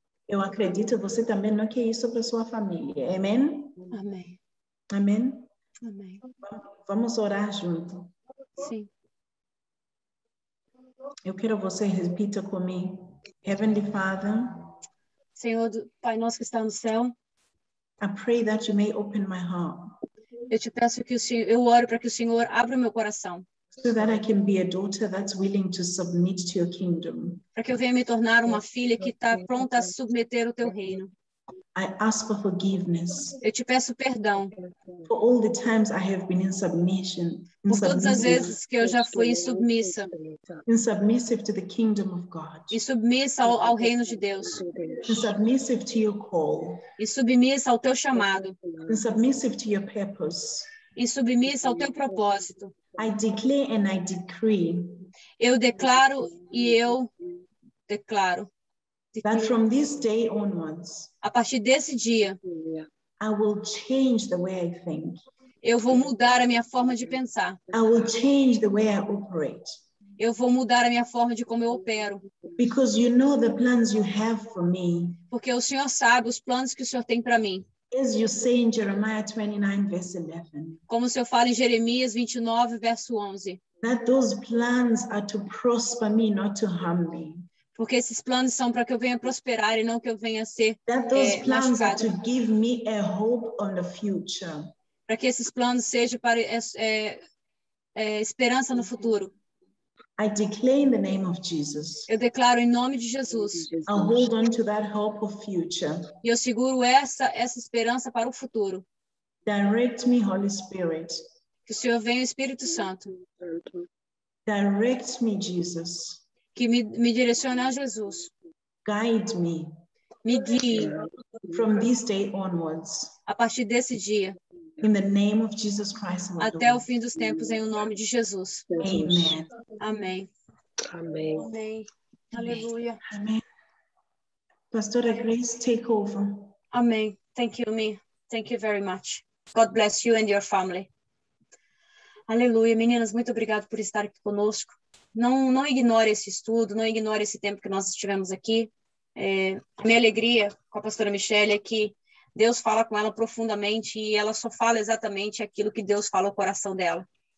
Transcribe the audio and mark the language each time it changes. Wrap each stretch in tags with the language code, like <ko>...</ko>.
<pt>Eu acredito que você também não quer isso para sua família. Amém? amém, Amém? amém, Vamos orar junto. sim. Eu quero que você repita comigo.</pt> <en>Heavenly Father,</en> <pt>Senhor, Pai nosso que está no céu,</pt> <en>I pray that you may open my heart</en> <pt>eu te peço que eu oro para que o Senhor abra o meu coração,</pt> <en>so that I can be a daughter that's willing to submit to your kingdom.</en> <pt>para que eu venha me tornar uma filha que está pronta a submeter o teu reino.</pt> <en>I ask for forgiveness</en> <pt>Eu te peço perdão</pt> <en>for all the times I have been in submission,</en> <pt>por todas as vezes que eu já fui insubmissa</pt> <en>submissive to the kingdom of God,</en> <pt>e submissa ao reino de Deus,</pt> <en>submissive to your call,</en> <pt>e submissa ao teu chamado,</pt> <en>submissive to your purpose.</en> <pt>e submissa ao teu propósito.</pt> <en>I declare and I decree</en> <pt>Eu declaro e eu declaro</pt> <en>that from this day onwards,</en> <pt>a partir desse dia,</pt> <en>I will change the way I think.</en> <pt>eu vou mudar a minha forma de pensar.</pt> <en>I will change the way I operate.</en> <pt>Eu vou mudar a minha forma de como eu opero.</pt> <en>Because you know the plans you have for me.</en> <pt>Porque o Senhor sabe os planos que o Senhor tem para mim.</pt> <en>As you say in Jeremiah 29, verse 11.</en> <pt>Como o Senhor fala em Jeremias 29, verso 11.</pt> <en>That those plans are to prosper me, not to harm me.</en> <pt>Porque esses planos são para que eu venha prosperar e não que eu venha ser</pt> <en>That those plans are</en> <pt>machucada.</pt> <en>to give me a hope on the future.</en> <pt>Para que esses planos sejam para esperança no futuro.</pt> <en>I declare in the name of Jesus.</en> <pt>Eu declaro em nome de Jesus.</pt> <en>I'll hold on to that hope of future.</en> <pt>E eu seguro essa esperança para o futuro.</pt> <en>Direct me, Holy Spirit.</en> <pt>Que o Senhor venha, Espírito Santo.</pt> <en>Direct me, Jesus.</en> <pt>Que me direcione a Jesus.</pt> <en>Guide me.</en> <pt>Me guie.</pt> <en>From this day onwards.</en> <pt>A partir desse dia.</pt> <en>In the name of Jesus Christ, our</en> <pt>até</pt> <en>Lord.</en> <pt>o fim dos tempos, em o nome de Jesus.</pt> <en>Amen.</en> <pt>Amém. Amém. Amém. Aleluia.</pt> <en>Amen. Pastora Grace, take over.</en> <pt>Amém.</pt> <en>Thank you, me. Thank you very much. God bless you and your family.</en> <pt>Aleluia. Meninas, muito obrigado por estar aqui conosco. Não ignore esse estudo, não ignore esse tempo que nós estivemos aqui. A minha alegria com a pastora Michelle é que Deus fala com ela profundamente e ela só fala exatamente aquilo que Deus fala ao coração dela.</pt>